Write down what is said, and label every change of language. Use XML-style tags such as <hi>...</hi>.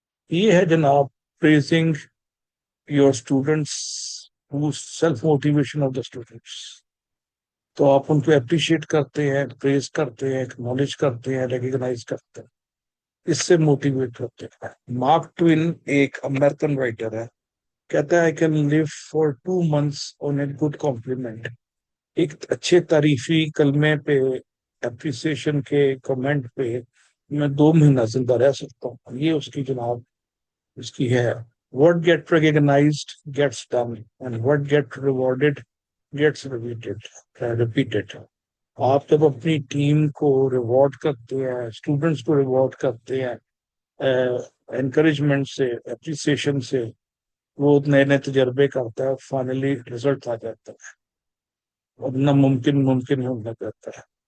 <ur>یہ ہے جناب</ur> <en>Praising your students self motivation of the students.</en> <ur>تو آپ ان کو اپریشیٹ کرتے ہیں، پریز کرتے ہیں، اکنالج کرتے ہیں، ریکگنائز کرتے ہیں، اس سے موٹیویٹ ہوتے ہیں. مارک ٹوین ایک امریکن رائٹر ہے، کہتا ہے</ur> <en>I can live for 2 months on a good compliment.</en> <ur>ایک اچھے تعریفی کلمے پہ، اپریسیشن کے کمنٹ پہ میں 2 مہینہ زندہ رہ سکتا ہوں. یہ اس کی جناب اس کی ہے.</ur> <en>What get recognized gets done and what get rewarded gets repeated.</en> <ur>آپ جب اپنی ٹیم کو ریوارڈ کرتے ہیں، اسٹوڈنٹس کو ریوارڈ کرتے ہیں انکریجمنٹ سے، اپریسیشن سے، وہ نئے نئے تجربے کرتا ہے، فائنلی رزلٹ آ جاتا ہے اور ناممکن ممکن ہونے لگتا ہے.</ur>